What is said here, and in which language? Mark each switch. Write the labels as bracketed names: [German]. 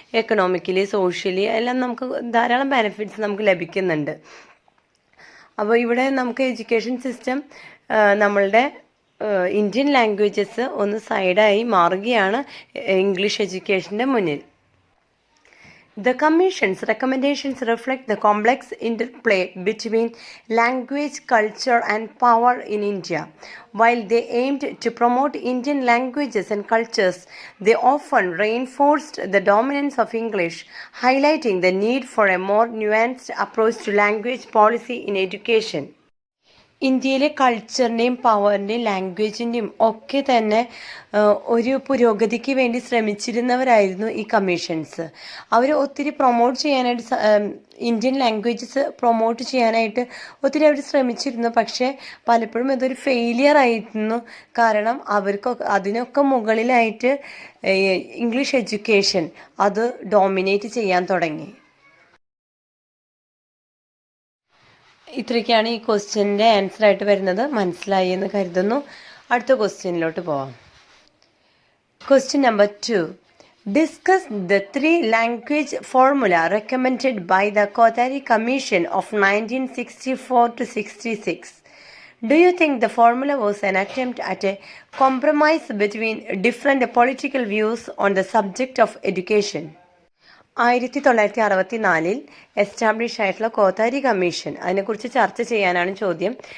[Malayalam] Economically, socially എല്ലാം നമുക്ക് ധാരാളം ബെനിഫിറ്റ്സ് നമുക്ക് ലഭിക്കുന്നുണ്ട്. അപ്പോൾ ഇവിടെ നമുക്ക് എഡ്യൂക്കേഷൻ സിസ്റ്റം നമ്മളുടെ ഇന്ത്യൻ ലാംഗ്വേജസ് ഒന്ന് സൈഡായി മാറുകയാണ് ഇംഗ്ലീഷ് എഡ്യൂക്കേഷൻ്റെ മുന്നിൽ. [English] The Commission's recommendations reflect the complex interplay between language, culture, and power in India. While they aimed to promote Indian languages and cultures, they often reinforced the dominance of English, highlighting the need for a more nuanced approach to language policy in education. [Malayalam] ഇന്ത്യയിലെ കൾച്ചറിൻ്റെയും പവറിൻ്റെയും ലാംഗ്വേജിൻ്റെയും ഒക്കെ തന്നെ ഒരു പുരോഗതിക്ക് വേണ്ടി ശ്രമിച്ചിരുന്നവരായിരുന്നു ഈ commissions. അവർ ഒത്തിരി promote ചെയ്യാനായിട്ട്, Indian languages promote ചെയ്യാനായിട്ട് ഒത്തിരി അവർ ശ്രമിച്ചിരുന്നു. പക്ഷേ പലപ്പോഴും ഇതൊരു ഫെയിലിയർ ആയിരുന്നു. കാരണം അതിനൊക്കെ മുകളിലായിട്ട് ഇംഗ്ലീഷ് എഡ്യൂക്കേഷൻ അത് ഡോമിനേറ്റ് ചെയ്യാൻ തുടങ്ങി. ഇത്രയ്ക്കാണ് ഈ ക്വസ്റ്റ്യൻ്റെ ആൻസർ ആയിട്ട് വരുന്നത്. മനസ്സിലായി എന്ന് കരുതുന്നു. അടുത്ത ക്വസ്റ്റ്യനിലോട്ട് പോവാം. Question number 2. [English] Discuss the 3 language formula recommended by the Kothari Commission of 1964 to 66. Do you think the formula was an attempt at a compromise between different political views on the subject of education? [Malayalam] 1964 establish ആയിട്ടുള്ള Kothari commission, അതിനെക്കുറിച്ച് ചർച്ച ചെയ്യാനാണ് ചോദ്യം.